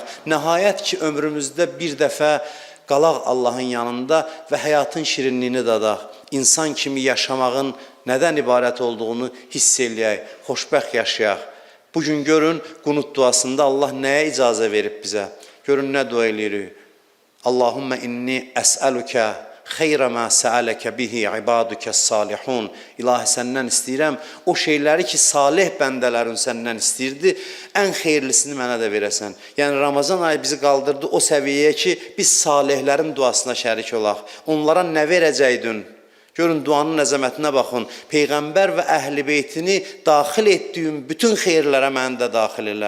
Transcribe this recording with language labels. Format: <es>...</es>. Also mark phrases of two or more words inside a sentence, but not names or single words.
<az>Nəhayət ki, ömrümüzdə bir dəfə qalaq Allahın yanında və həyatın şirinliyini dadaq. İnsan kimi yaşamağın nədən ibarət olduğunu hiss eləyək, xoşbəxt yaşayaq. Bugün görün, qunut duasında Allah nəyə icazə verib bizə? Görün, nə dua eləyirik?</az> <ar>اللهم إني أسألك خير ما سألك به عبادك الصالحون.</ar> <az>İlahi səndən istəyirəm o şeyləri ki, salih bəndələrin səndən istəyirdi, ən xeyirlisini mənə də verəsən. Yəni Ramazan ayı bizi qaldırdı o səviyyəyə ki, biz salihlərin duasına şərik olaq. Onlara nə verəcəydin? Görün duanın əzəmətinə baxın. Peyğəmbər və əhl-i beytini daxil etdiyim bütün xeyirlərə məni də daxil elə.</az>